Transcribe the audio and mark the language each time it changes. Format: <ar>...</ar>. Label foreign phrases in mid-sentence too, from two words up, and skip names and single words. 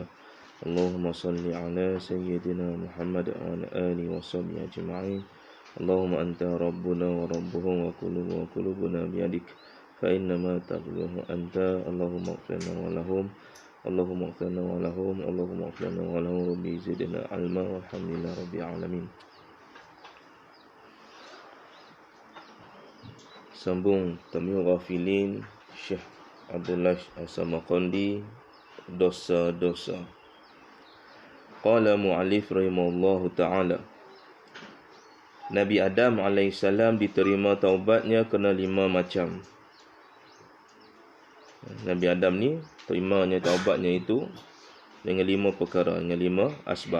<ar>اللهم صل على سيدنا محمد وعلى آله وصحبه أجمعين. اللهم أنت ربنا وربهم وقلوبنا بيدك فإنما تغلوه أنت. اللهم اغفر لنا ولهم اللهم اغفر لنا ولهم اللهم اغفر لنا ولهم ربي زدنا علما والحمد لله رب العالمين.</ar> <ms>Sambung Tamyiz Ghafilin Syekh Abdullah As-Samarqandi, dosa-dosa.</ms> <ar>قال المؤلف رحمه الله تعالى,</ar> <ms>Nabi Adam alaihissalam diterima taubatnya kena 5 macam. Nabi Adam ni terimanya taubatnya itu dengan 5 perkara, dengan 5 asbab.</ms>